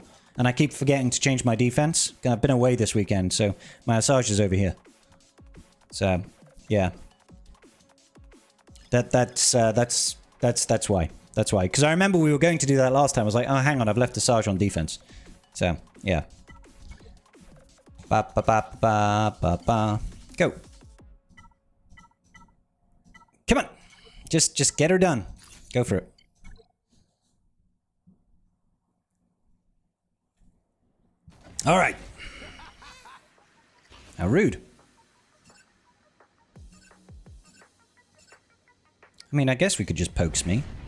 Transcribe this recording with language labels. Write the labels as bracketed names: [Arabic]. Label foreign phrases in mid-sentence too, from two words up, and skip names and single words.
[English] And I keep forgetting to change my defense. I've been away this weekend, so my Asajj is over here. So, yeah. That's why. That's why. Because I remember we were going to do that last time. I was like, oh, hang on, I've left Asajj on defense. So, yeah. Ba ba ba ba ba ba. Go. Come on. Just get her done. Go for it. All right. How rude. I mean, I guess we could just pokes me.